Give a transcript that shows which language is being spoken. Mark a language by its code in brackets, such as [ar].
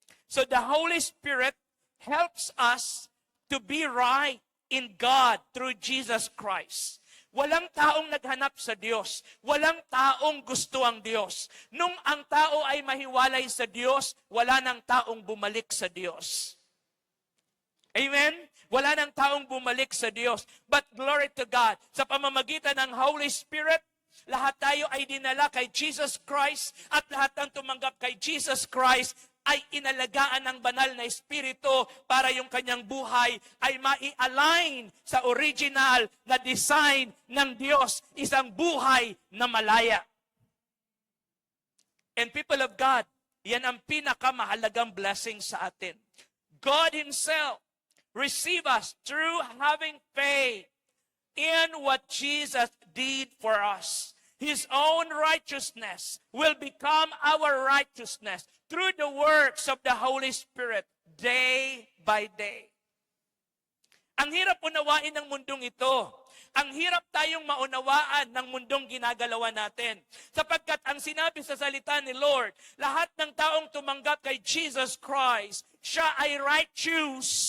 [en] So the Holy Spirit helps us to be right in God through Jesus Christ. [tl] Walang taong naghanap sa Diyos. Walang taong gusto ang Diyos. Nung ang tao ay mahiwalay sa Diyos, wala nang taong bumalik sa Diyos. Amen? Wala nang taong bumalik sa Diyos. [en] But glory to God, [tl] sa pamamagitan ng Holy Spirit, lahat tayo ay dinala kay Jesus Christ at lahat ng tumanggap kay Jesus Christ ay inalagaan ng banal na Espiritu para yung kanyang buhay ay mai-align sa original na design ng Diyos, isang buhay na malaya. [en] And people of God, [tl] yan ang pinakamahalagang blessing sa atin. [en] God Himself receive us through having faith in what Jesus did for us. His own righteousness will become our righteousness through the works of the Holy Spirit day by day. [tl] Ang hirap unawain ng mundong ito. Ang hirap tayong maunawaan ng mundong ginagalawan natin. Sapagkat ang sinabi sa salita ni Lord, lahat ng taong tumanggap kay Jesus Christ, siya ay righteous.